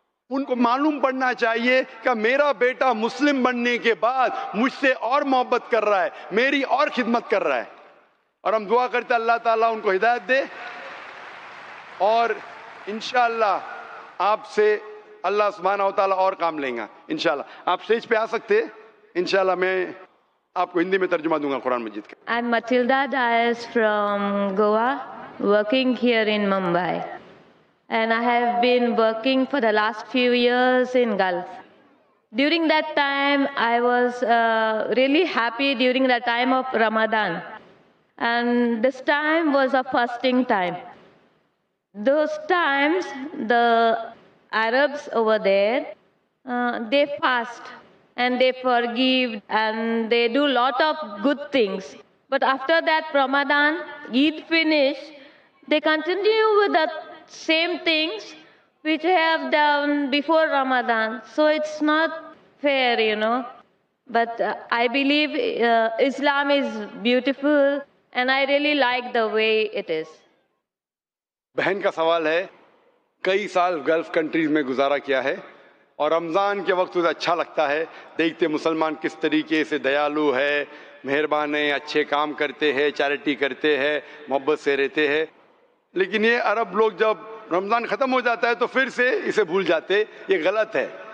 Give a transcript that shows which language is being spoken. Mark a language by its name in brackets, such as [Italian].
[Urdu] ان کو معلوم پڑنا چاہیے کہ میرا بیٹا مسلم بننے کے بعد مجھ سے اور محبت کر رہا ہے، میری اور خدمت کر رہا ہے. اور ہم دعا کرتے ہیں اللہ تعالیٰ ان کو ہدایت دے. اور انشاءاللہ آپ سے اللہ سبحانہ و تعالیٰ اور کام لیں گا انشاءاللہ. آپ اسٹیج پہ آ سکتے ہیں انشاءاللہ. میں آپ کو ہندی میں ترجمہ دوں گا قرآن مجید کا. [English] I'm Matilda Dias from Goa, working here in Mumbai. And I have been working for the last few years in Gulf. During that time, I was really happy during the time of Ramadan. And this time was a fasting time. Those times, the Arabs over there, they fast and they forgive and they do lot of good things. But after that Ramadan, Eid finish, they continue with the same things which they have done before Ramadan. So it's not fair, you know. But I believe Islam is beautiful and I really like the way it is. [Urdu] بہن کا سوال ہے، کئی سال golf countries میں گزارا کیا ہے، اور رمضان کے وقت اسے اچھا لگتا ہے، دیکھتے مسلمان کس طریقے سے دیالو ہے، مہربان ہے، اچھے کام کرتے ہیں، چیریٹی کرتے ہیں، محبت سے رہتے ہیں. لیکن یہ عرب لوگ جب رمضان ختم ہو جاتا ہے تو پھر سے اسے بھول جاتے. یہ غلط ہے.